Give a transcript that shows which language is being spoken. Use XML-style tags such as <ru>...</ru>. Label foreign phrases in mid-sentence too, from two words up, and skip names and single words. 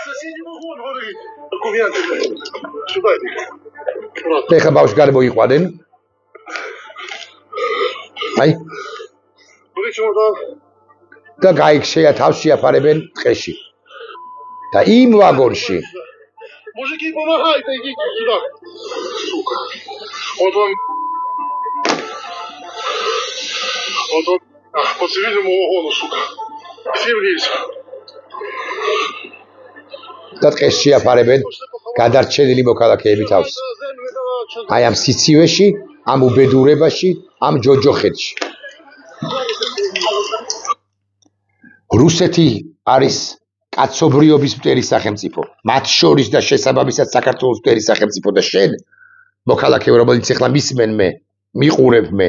<ka>ეხლა ბავშვს გადმოიყვანენ. აი. და გაიქშეა თავს შეაფარებენ ტყეში. და იმ ვაგონში</ka> <ru>Мужики, помогайте, идите сюда. Сука. Вот он. По цивильному вагону, сука. Все влезь.</ru> <ka>და ტყეში შეაფარებენ გადარჩენილი მოქალაქეები თავს. აი ამ სიცივეში, ამ უბედურებაში, ამ ჯოჯოხეთში. რუსეთი არის კაცობრიობის მტერი სახელმწიფო, მათ შორის და შესაბამისად საქართველოს მტერი სახელმწიფო და შენ მოქალაქეო, რომელიც ახლა მისმენ მე, მიყურებ მე.</ka>